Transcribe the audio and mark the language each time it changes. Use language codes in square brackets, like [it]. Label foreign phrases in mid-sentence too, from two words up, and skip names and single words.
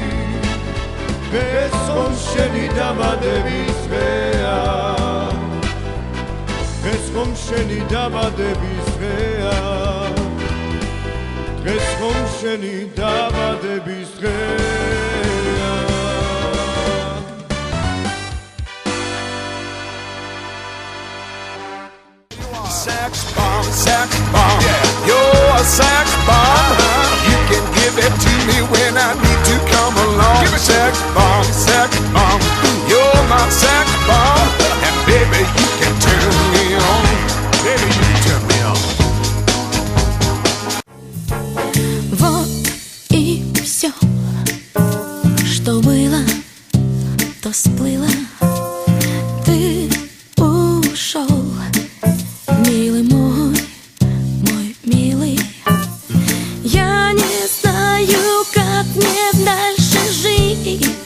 [ka] ეს ხომ შენი დაბადების დღეა ეს ხომ შენი დაბადების დღეა ეს ხომ შენი დაბადების დღეა [en] Sex bomb, yeah. You're a sex bomb. You can give it to me when I need to come along. Give it sex bomb. You're my sex bomb, and baby you can turn me on. Baby you can turn me on. [ru] Вот и все, что было, то сплыло. Ты ушел. Милый мой милый, я не знаю, как мне дальше жить.